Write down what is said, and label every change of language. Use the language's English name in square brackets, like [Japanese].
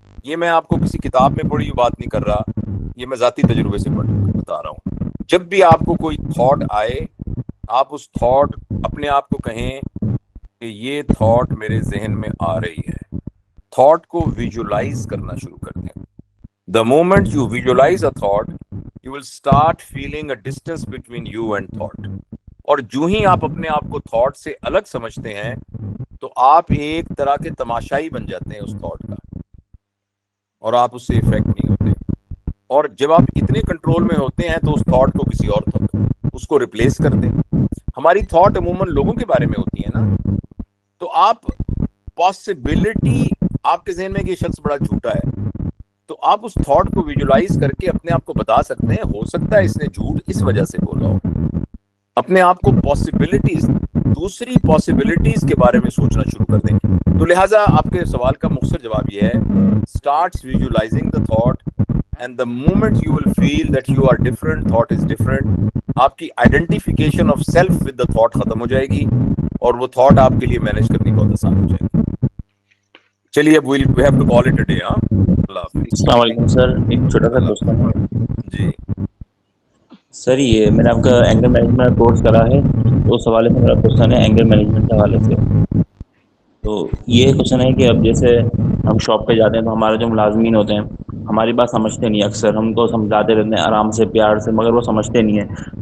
[Urdu] یہ میں آپ کو کسی کتاب میں پڑھی ہوئی بات نہیں کر رہا, یہ میں ذاتی تجربے سے بتا رہا ہوں. جب بھی آپ کو کوئی تھاٹ آئے, آپ اس تھاٹ اپنے آپ کو کہیں کہ یہ تھاٹ میرے ذہن میں آ رہی ہے. تھاٹ کو ویژولائز کرنا شروع کر دیں. [English] The moment you visualize a thought, you will start feeling a distance between you and thought. [Urdu] اور جو ہی آپ اپنے آپ کو تھاٹ سے الگ سمجھتے ہیں تو آپ ایک طرح کے تماشائی بن جاتے ہیں اس تھاٹ کا, اور آپ اس سے افیکٹ نہیں ہوتے. اور جب آپ اتنے کنٹرول میں ہوتے ہیں تو اس تھاٹ کو کسی اور اس کو ریپلیس کر دیں. ہماری تھاٹ عموماً لوگوں کے بارے میں ہوتی ہے نا, تو آپ پاسبلٹی آپ کے ذہن میں کہ یہ شخص بڑا جھوٹا ہے, تو آپ اس تھاٹ کو ویژولائز کر کے اپنے آپ کو بتا سکتے ہیں ہو سکتا ہے اس نے جھوٹ اس وجہ سے بولا ہو. اپنے آپ کو پاسبلٹیز, دوسری پاسبلٹیز کے بارے میں سوچنا شروع کر دیں. تو لہٰذا آپ کے سوال کا مختصر جواب یہ ہے, [English] starts visualizing the thought and the moment you will feel that you are different, thought is different, [Urdu] آپ کی [English] identification of self with the thought [Urdu] ختم ہو جائے گی اور وہ thought آپ کے لیے مینیج کرنی بہت آسان ہو جائے گی. چلیے اب [English] we have to call it a day. [Urdu] اللہ حافظ. السلام علیکم سر, ایک چھوٹا سا کوشچن ہے. جی سر یہ میں نے آپ کا اینگر مینجمنٹ کورس کرا ہے, تو اس حوالے سے میرا کوشچن ہے اینگر مینجمنٹ کے حوالے سے. تو یہ کوشچن ہے کہ اب جیسے ہم شاپ پہ جاتے ہیں تو ہمارے جو ملازمین ہوتے ہیں ہماری بات سمجھتے نہیں, اکثر ہم تو سمجھاتے رہتے ہیں آرام سے پیار سے, مگر وہ سمجھتے نہیں ہیں.